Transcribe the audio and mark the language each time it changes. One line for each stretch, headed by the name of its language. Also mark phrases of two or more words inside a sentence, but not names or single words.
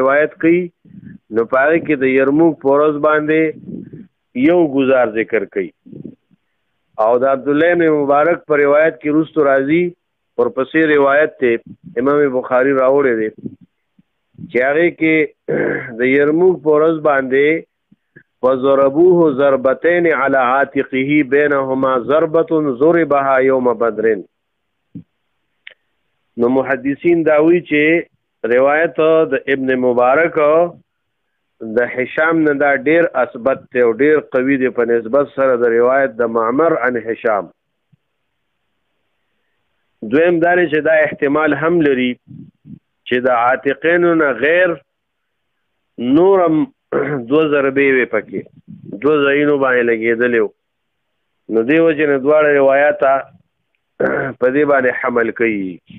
Pashto: روایت کوي نو پاره کې د یرموک پورز باندې یو گزار ذکر کوي، او د عبد الله ابن مبارک پر روایت کې رست راځي ورپسې روایت ته امام بخاری راوړی دی چې هغه کې د یرموک پورز باندې
Arabic: وضربوه ضربتين على عاتقه بينهما ضربة ضربها يوم بدر.
Pashto: نو محدثین داوی چې روایت د ابن مبارک د هشام نه دا ډیر اثبت دی او ډیر قوي دی په نسبت سره د روایت د معمر عن هشام. دویم دا چې دا احتمال هم لري چې د عاتقینو نه غیر نورم 2 ضربې وي پکې 2 ځایونو باندې لګېدلې، نو دې وجې نه دواړه روایات په دې باندې حمل کوي.